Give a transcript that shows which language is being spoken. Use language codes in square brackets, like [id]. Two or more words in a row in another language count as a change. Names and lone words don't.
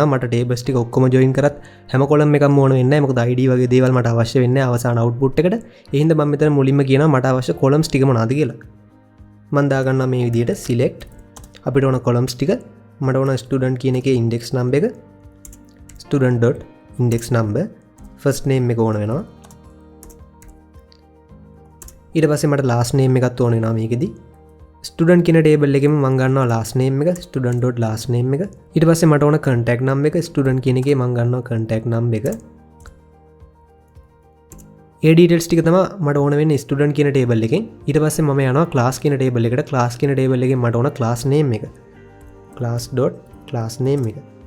[si] මට ටේබල්ස් ටික ඔක්කොම ජොයින් කරත් හැම කොලම් එකක්ම ඕන වෙන්නේ නැහැ. මොකද ID වගේ දේවල් මට අවශ්‍ය වෙන්නේ අවසාන අවුට්පුට් එකට. ඒ හින්දා මම මෙතන මුලින්ම කියනවා මට අවශ්‍ය කොලම්ස් ටික මොනවද කියලා. මම දාගන්නවා මේ විදිහට select අපිට ඕන කොලම්ස් ටික. මට ඕන ස්ටුඩන්ට් කියන එකේ [en] index number [si] එක [en] student.index number first name [si] එක ඕන වෙනවා. ඊට පස්සේ මට [en] last name [si] එකත් ඕන වෙනවා මේකෙදි. ස්ටුඩන්ට් කියන ටේබල් එකෙම මම ගන්නවා [en] last name [si] එක [en] student.last name [si] එක. ඊට පස්සේ මට ඕන [en] contact number [si] එක ස්ටුඩන්ට් කියන එකේ මම ගන්නවා [en] contact number [si] එක. ඒ ඩීටේල්ස් ටික තමයි මට ඕන වෙන්නේ ස්ටුඩන්ට් කියන ටේබල් එකෙන්. ඊට පස්සේ මම යනවා class කියන ටේබල් එකට. class කියන ටේබල් එකෙන් මට ඕන [en] class name [si] එක [en] class.class name [si] එක.